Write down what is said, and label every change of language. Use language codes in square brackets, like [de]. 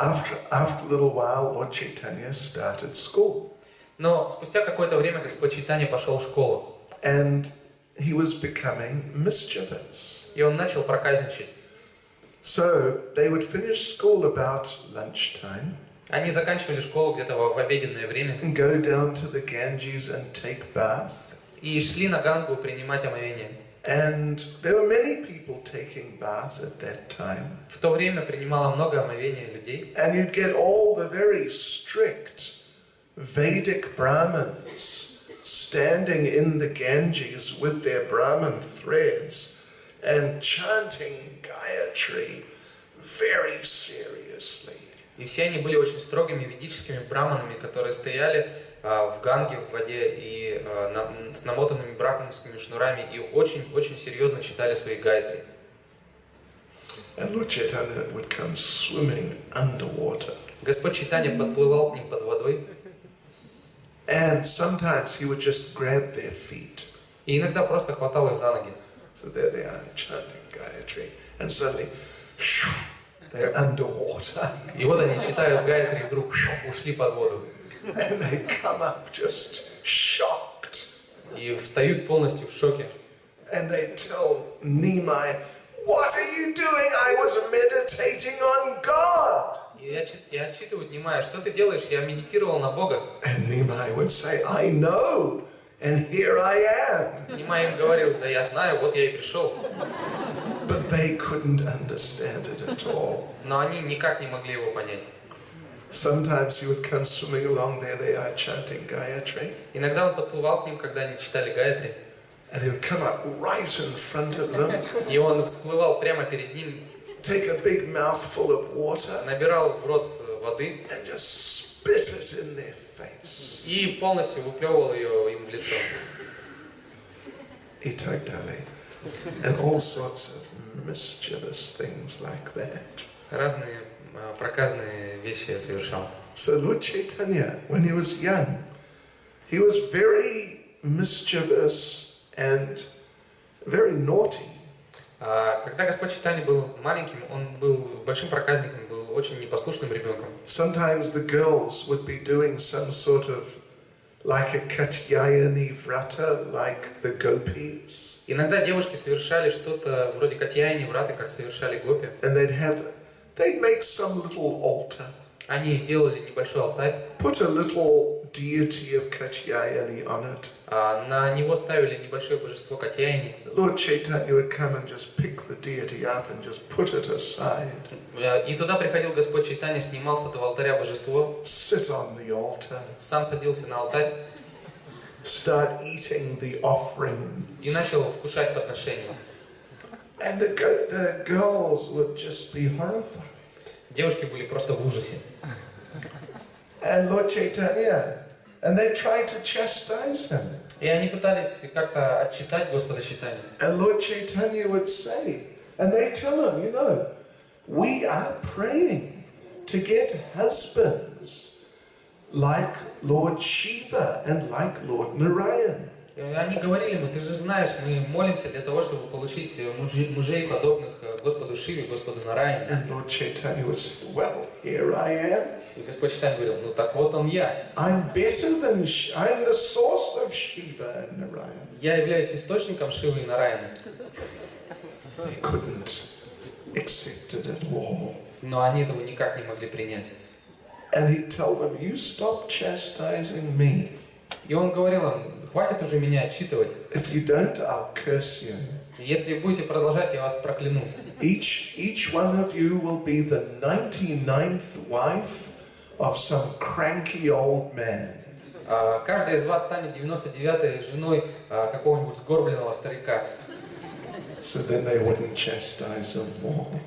[en] after a little while, Lord Chaitanya started school. [ru] но спустя какое-то время Господь Чайтанья пошел в школу, [en] And he was becoming mischievous. [ru] и он начал проказничать. [en] So they would finish school about lunchtime [ru] Они заканчивали школу где-то в обеденное время [en] and go down to the Ganges and take bath. [ru] и шли на Гангу принимать омовение. [en] And there were many people taking bath at that time. [ru] В то время принимало много омовения людей. [en] And you'd get all the very strict Vedic Brahmins standing in the Ganges with their Brahmin threads and chanting Gayatri very seriously. [ru] И все они были очень строгими ведическими браманами, которые стояли в Ганге, в воде, и с намотанными брахманскими шнурами, и очень-очень серьезно читали свои гайатри. [en] And Lord Chaitanya would come swimming underwater. [ru] Господь Чайтанья подплывал к ним под водой. [en] And sometimes he would just grab their feet. [ru] И иногда просто хватал их за ноги. [en] So there they are chanting Gayatri. And suddenly, shoo, they're underwater. [ru] И вот они читают гайатри, и вдруг ушли под воду. [en] And they come up just shocked. [ru] И встают полностью в шоке. [en] And they tell Nimai, "What are you doing? I was meditating on God." [ru] И отчитывают Нимая, что ты делаешь? Я медитировал на Бога. [en] And Nimai would say, "I know, and here I am." [ru] Нимай им говорил, да я знаю, вот я и пришел. [en] But they couldn't understand it at all. [ru] Но они никак не могли его понять. [en] Sometimes he would come swimming along, there they are chanting Gayatri. [ru] Иногда он подплывал к ним, когда они читали гайатри. [en] And he would come up right in front of them, [ru] И он всплывал прямо перед ним, [en] take a big mouthful of water, [ru] набирал в рот воды [en] and just spit it in their face. [ru] и полностью выплевывал ее им в лицо. Itagdali. [en] And all sorts of mischievous things like that. [ru] Разные проказные вещи совершал. [en] So Lord Chaitanya, when he was young, he was very mischievous and very naughty. [ru] Когда Господь Чайтанья был маленьким, он был большим проказником, был очень непослушным ребенком. [en] Sometimes the girls would be doing some sort of like a Katyayani vrata, like the gopis. [ru] Иногда девушки совершали что-то вроде Катьяйни, враты, как совершали гопи. [en] And they'd make some little altar. [ru] Они делали небольшой алтарь, [en] Put a little deity of Katyayani on it. [ru] на него ставили небольшое божество Катьяйни. [en] Lord Chaitanya would come and just pick the deity up and just put it aside. [ru] И туда приходил Господь Чайтанья, снимал с этого алтаря божество, [en] Sit on the altar. [ru] сам садился на алтарь [en] Start eating the offering. [ru] и начал вкушать подношения. [en] And the girls would just be horrified. [ru] Девушки были просто в ужасе. [en] And Lord Chaitanya, and they tried to chastise him. [ru] И они пытались как-то отчитать Господа Чайтанью. [en] And Lord Chaitanya would say, and they tell him, you know, we are praying to get husbands like Lord Shiva and like Lord Narayan. [ru] И они говорили ему, ты же знаешь, мы молимся для того, чтобы получить мужей, подобных Господу Шиве, Господу Нараяне. [en] And Lord Chaitanya would say, well, here I am. [ru] И Господь Чайтанья говорил, ну так вот он я. [en] I'm the source of Shiva and Narayan. [ru] Я являюсь источником Шивы и Нараяны. [en] They couldn't accept it at all. [ru] Но они этого никак не могли принять. [en] And he'd tell them, you stop chastising me. [ru] И он говорил им, хватит уже меня отчитывать. [en] If you don't, I'll curse you. [ru] Если будете продолжать, я вас прокляну. [en] Each one of you will be the 99th wife of some cranky old man. [ru] Каждый из вас станет 99-й женой какого-нибудь сгорбленного старика. [en] So then they wouldn't chastise him more.